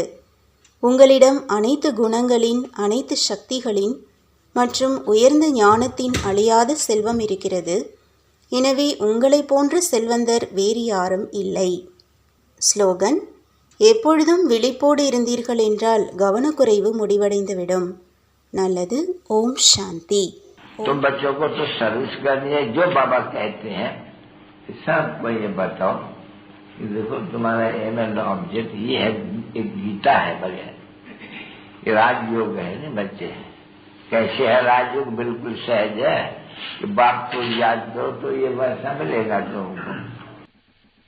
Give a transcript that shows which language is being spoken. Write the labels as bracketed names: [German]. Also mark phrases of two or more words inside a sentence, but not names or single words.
[Tamil] உங்களிடம் அனைத்து குணங்களின், அனைத்து சக்திகளின் மற்றும் உயர்ந்த ஞானத்தின் அழியாத செல்வம் இருக்கிறது. எனவே உங்களை போன்ற செல்வந்தர் வேறு யாரும் இல்லை. ஸ்லோகன். எப்பொழுதும் விழிப்போடு இருந்தீர்கள் என்றால் கவனக்குறைவு முடிவடைந்துவிடும். நல்லது. ஓம் சாந்தி. [Hindi] तुम बच्चों को तो सर्विस करनी है, जो बाबा कहते हैं सबको ये बताओ कि देखो तुम्हारा [English] aim and object [Hindi] ये है, एक गीता है बढ़िया, ये राजयोग है ना बच्चे। कैसे है राजयोग? बिल्कुल सहज है कि बाप को याद करो तो ये वैसा मिलेगा तुमको।